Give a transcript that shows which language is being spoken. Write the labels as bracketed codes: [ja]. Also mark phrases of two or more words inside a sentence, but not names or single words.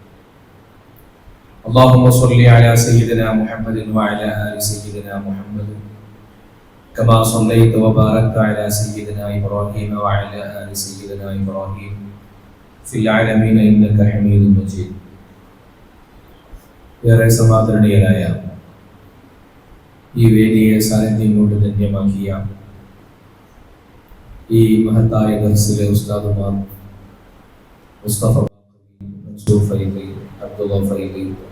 [ar] اللهم صل على سيدنا محمد وعلى آل سيدنا محمد كما صليت وباركت على سيدنا إبراهيم وعلى آل سيدنا إبراهيم في العالمين إنك حميد مجيد. [ml] ഏറെ സമാദരണീയരായ ഈ വേദിയെ സാന്നിധ്യം കൊണ്ട് ധന്യമാക്കിയ ഈ മഹത്തായ ദർസിലെ ഉസ്താദുമാർ മുസ്തഫ ഫൈലി, അബ്ദുള്ള ഫൈലി,